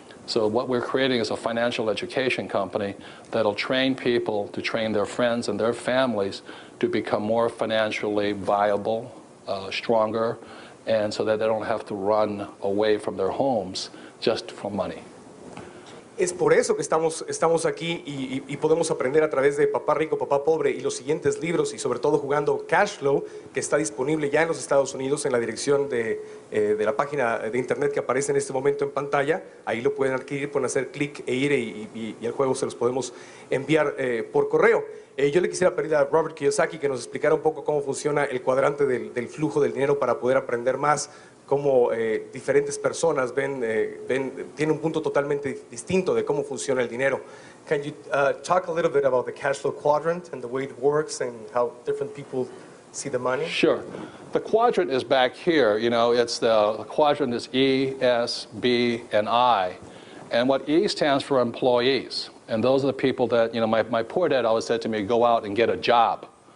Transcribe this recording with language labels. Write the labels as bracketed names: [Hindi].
[English] So what we're creating is a financial education company that'll train people to train their friends and their families to become more financially viable, stronger, and so that they don't have to run away from their homes just for money. [Spanish] Es por eso que estamos aquí y podemos aprender a través de Papá Rico, Papá Pobre y los siguientes libros y sobre todo jugando Cash Flow, que está disponible ya en los Estados Unidos en la dirección de la página de internet que aparece en este momento en pantalla. Ahí lo pueden adquirir, pueden hacer clic e ir y el juego se los podemos enviar por correo. Yo le quisiera pedir a Robert Kiyosaki que nos explicara un poco cómo funciona el cuadrante del flujo del dinero para poder aprender más cómo diferentes personas tienen un punto totalmente distinto de cómo funciona el dinero. [English] Can you talk a little bit about the cash flow quadrant and the way it works and how different people see the money? Sure. The quadrant is back here. You know, the quadrant is E, S, B, and I. And what E stands for employees. And those are the people that, you know, my poor dad always said to me, go out and get a job.